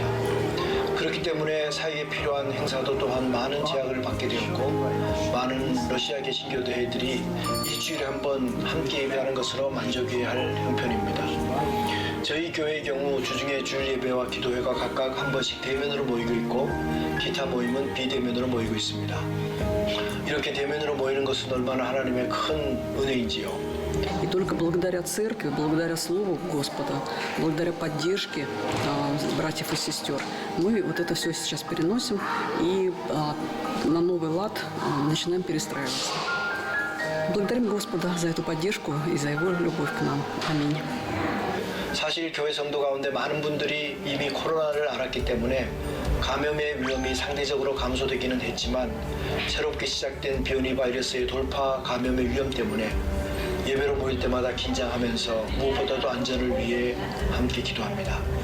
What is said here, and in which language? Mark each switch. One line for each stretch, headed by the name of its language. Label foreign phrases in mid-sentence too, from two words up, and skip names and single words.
Korean: 그렇기 때문에 사회에 필요한 행사도 또한 많은 제약을 받게 되었고 많은 러시아 개신교 대회들이 일주일에 한 번 함께 예배하는 것으로 만족해야 할 형편입니다. 저희 교회의 경우 주중에 주일 예배와 기도회가 각각 한 번씩 대면으로 모이고 있고 기타 모임은 비대면으로 모이고 있습니다. 이렇게 대면으로 모이는 것은 얼마나 하나님의 큰 은혜인지요.
Russian: И только благодаря церкви, благодаря Слову Господа, благодаря поддержке братьев и сестер, мы вот это все сейчас переносим и на новый лад начинаем перестраиваться. Благодарим Господа за эту поддержку и за Его любовь к нам. Аминь.
Korean: 사실 교회 성도 가운데 많은 분들이 이미 코로나를 앓았기 때문에 감염의 위험이 상대적으로 감소되기는 했지만 새롭게 시작된 변이 바이러스의 돌파 감염의 위험 때문에 예배로 모일 때마다 긴장하면서 무엇보다도 안전을 위해 함께 기도합니다.